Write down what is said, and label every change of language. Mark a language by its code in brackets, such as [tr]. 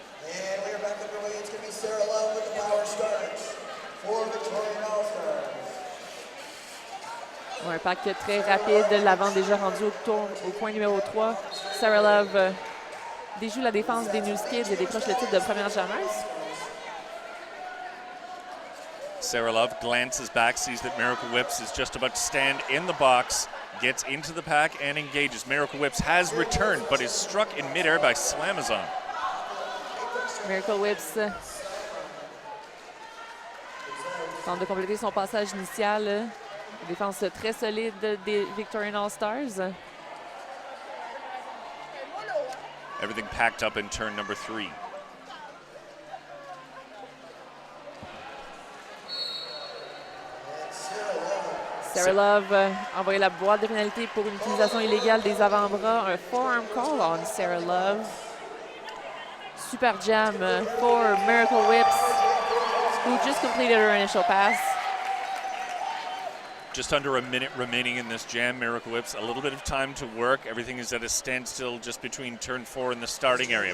[en] And we are back underway. It's going to be Sarah Love with the power start for Victorian All-Stars. [fr] Un pack très rapide. L'avant déjà rendu au point numéro 3. Sarah Love déjoue la défense des New Skids et décroche le titre de première jammeuse. [en] Sarah Love glances back, sees that Miracle Whips is just about to stand in the box, gets into the pack and engages. Miracle Whips has returned, but is struck in midair by Slamazon. [fr] Miracle Whips tente de compléter son passage initial. Défense très solide des Victorian All-Stars. [en] Everything packed up in turn number 3. [fr] Sarah Love envoie la boîte de pénalité pour une utilisation illégale des avant-bras. [en] Un forearm call on Sarah Love. Super jam for Miracle Whips, who just completed her initial pass. Just under a minute remaining in this jam. Miracle Whips, a little bit of time to work. Everything is at a standstill just between turn 4 and the starting area.